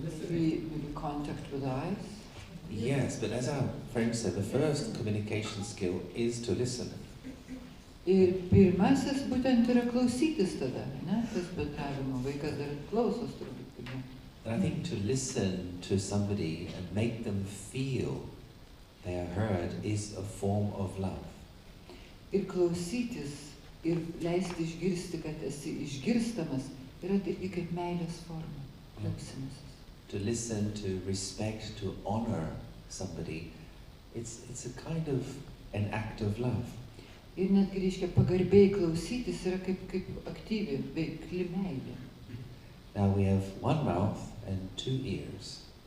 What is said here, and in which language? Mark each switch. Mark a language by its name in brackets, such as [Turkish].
[English] Maybe contact with eyes? Yes, but as our friend said, the first communication skill is to listen. [Lithuanian] Ir pirmasis būtent yra klausytis tada, ne? Tas bendravimo vaikas dar klausos turbūt pirmą. [English] And I think to listen to somebody and make them feel they are heard is a form of love. [Lithuanian] Ir klausytis, ir leisti išgirsti, kad esi išgirstamas, yra irgi kaip meilės forma, klausymasis. [English] To listen, to respect, to honor somebody, it's a kind of an act of love. [Lithuanian] Ir netgi reiškia pagarbiai klausytis yra kaip aktyvi, veikli meilė. [English] Now we have one mouth and 2 ears.